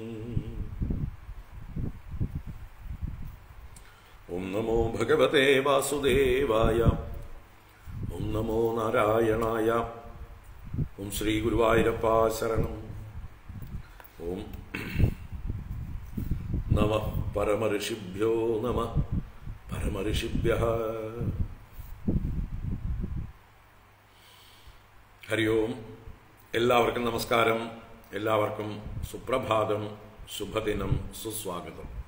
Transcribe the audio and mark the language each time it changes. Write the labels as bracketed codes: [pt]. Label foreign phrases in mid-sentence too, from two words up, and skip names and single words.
[sa] ओं नमो भगवते वासुदेवाय। ओं नमो नारायणाय। ओं श्री गुरुवायूरप्पा शरणम्। ओं नमः परमऋषिभ्यो नमः परमऋषिभ्यः. [ml] ഹരി ഓം. എല്ലാവർക്കും നമസ്കാരം. എല്ലാവർക്കും സുപ്രഭാതം, ശുഭദിനം, സുസ്വാഗതം.